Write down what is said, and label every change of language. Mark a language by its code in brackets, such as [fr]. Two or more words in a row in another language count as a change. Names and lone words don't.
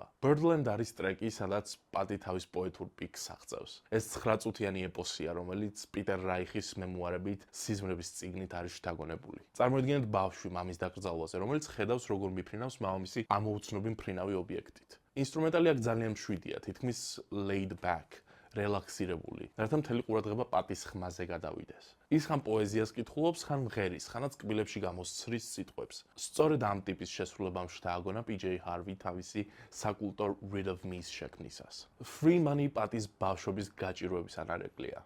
[ka] Birdland არის ტრეკი, სადაც პატი თავის პოეტურ პიკს აღწევს. ეს 9 წუთიანი ეპოსია, რომელიც პიტერ რაიხის მემუარებით სიზმრების წიგნით არის შთაგონებული. წარმოიდგინეთ ბავშვი მამის დაკრძალვაზე, რომელიც ხედავს, როგორ მიფრინავს მამამისი ამოუცნობი მფრინავი ობიექტით. ინსტრუმენტალი აქ ძალიან მშვიდია, თითქმის [en] laid back, [ka] რელაქსირებული, რათა მთელი ყურადღება პატის ხმაზე გადავიდეს. ის ხან პოეზიას კითხულობს, ხან მღერის, ხანაც კბილებში გამოსცრის სიტყვებს. სწორედ ამ ტიპის შესრულებამ შთააგონა PJ Harvey თავისი საკულტო Rid of Me-ს შექმნისას. Free Money პატის ბავშვობის გაჭირვების ანარეკლია.